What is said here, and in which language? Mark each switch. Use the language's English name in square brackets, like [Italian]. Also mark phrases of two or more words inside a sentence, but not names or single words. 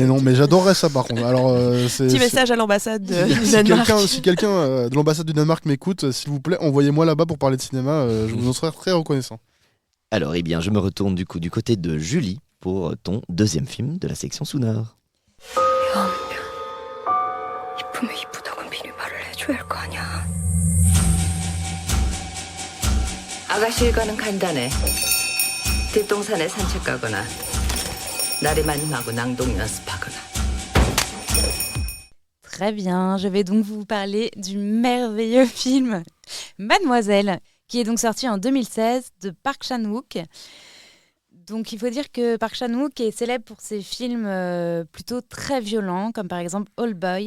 [French] Non, mais j'adorerais ça par contre. Alors, Petit message à l'ambassade du si Danemark. si quelqu'un de l'ambassade du Danemark m'écoute, s'il vous plaît, envoyez-moi là-bas pour parler de cinéma. Je vous en serai très reconnaissant. Alors, eh bien, je me retourne du côté de Julie pour ton deuxième film de la section Sounard. [Korean] 이쁘면 이쁘다고 비밀말을 해줘야 할 거 아니야. 아가씨 일과는 간단해. 뒷동산에 산책 가거나 나리마님하고 낭독 연습하거나. [French] Très bien, je vais donc vous parler du merveilleux film Mademoiselle, qui est donc sorti en 2016 de Park Chan-wook. Donc il faut dire que Park Chan-wook est célèbre pour ses films plutôt très violents, comme par exemple Old Boy.